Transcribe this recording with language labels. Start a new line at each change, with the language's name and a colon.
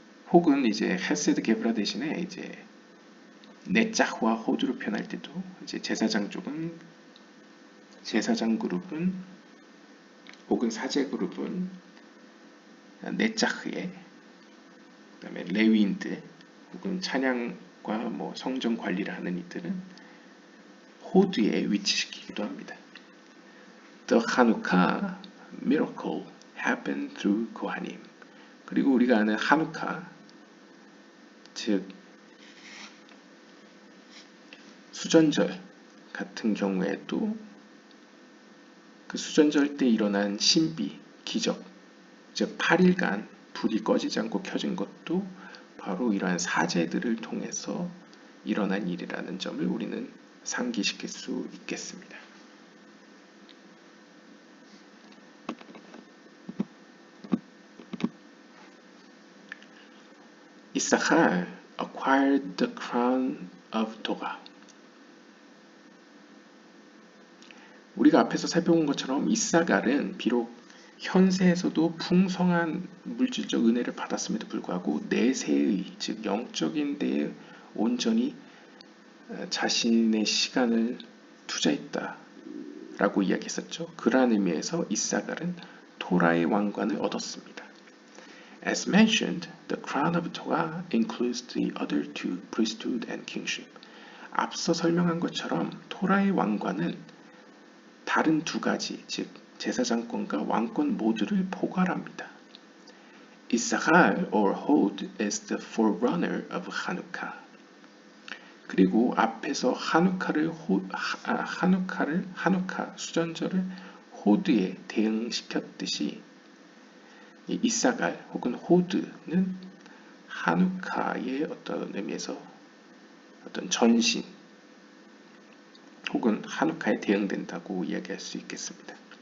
Korean: 혹은 이제 헤세드 게브라 대신에 이제 네짜흐와 호드로 표현할 때도 이제 제사장 그룹은 혹은 사제 그룹은 네짜흐에, 그다음에 레위인들 혹은 찬양과 뭐 성전 관리를 하는 이들은 호드에 위치시키기도 합니다.
English: The Hanukkah miracle happened through Kohanim.
Korean: 그리고 우리가 아는 하누카, 즉 수전절 같은 경우에도 그 수전절 때 일어난 신비, 기적, 즉 8일간 불이 꺼지지 않고 켜진 것도 바로 이러한 사제들을 통해서 일어난 일이라는 점을 우리는 상기시킬 수 있겠습니다.
English: 이사칼 acquired the crown of Toga.
Korean: 우리가 앞에서 살펴본 것처럼 이사갈은 비록 현세에서도 풍성한 물질적 은혜를 받았음에도 불구하고 내세의, 즉 영적인 데에 온전히 자신의 시간을 투자했다라고 이야기했었죠. 그러한 의미에서 이사갈은 토라의 왕관을 얻었습니다.
English: As mentioned, the crown of Torah includes the other two, priesthood and kingship.
Korean: 앞서 설명한 것처럼 토라의 왕관은 다른 2가지, 즉 제사장권과 왕권 모두를 포괄합니다.
English: Issachar or Hod is the forerunner of Hanukkah.
Korean: 그리고 앞에서 하누카 수전절을 호드에 대응시켰듯이 이 이사갈 혹은 호드는 하누카의 어떤 의미에서 어떤 전신 혹은 하누카에 대응된다고 이야기할 수 있겠습니다.